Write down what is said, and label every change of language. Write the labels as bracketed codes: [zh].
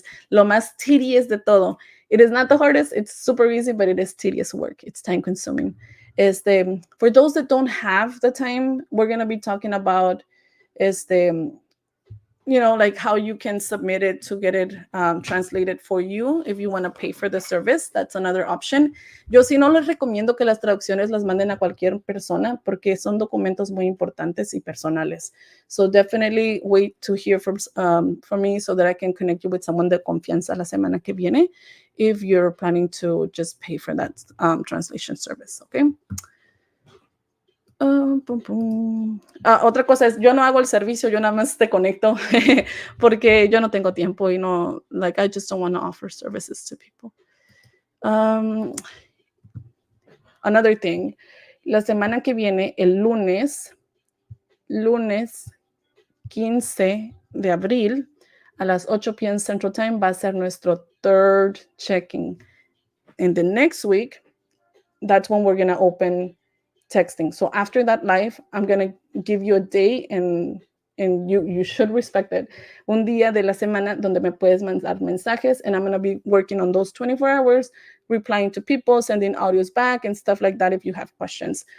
[es] Lo más [en] tedious [es] de todo. [en] It is not the hardest. It's super easy, but it is tedious work. It's time consuming. For those that don't have the time, we're going to be talking about like how you can submit it to get it translated for you if you want to pay for the service. That's another option. [es] Yo sí no les recomiendo que las traducciones las manden a cualquier persona porque son documentos muy importantes y personales. [en] So definitely wait to hear from me so that I can connect you with someone [es] de confianza la semana que viene [en] if you're planning to just pay for that translation service, okay? [es] Otra cosa es, yo no hago el servicio, yo nada más te conecto porque yo no tengo tiempo y no, like, [en] I just don't want to offer services to people. Another thing, [es] la semana que viene, el lunes 15 de abril, a las 8 p.m. Central Time, va a ser nuestro [en] third checking. And the next week, that's when we're going to open texting. So after that live, I'm going to give you a day and you should respect it. [es] Un día de la semana donde me puedes mandar mensajes, [en] and I'm going to be working on those 24 hours, replying to people, sending audios back and stuff like that if you have questions.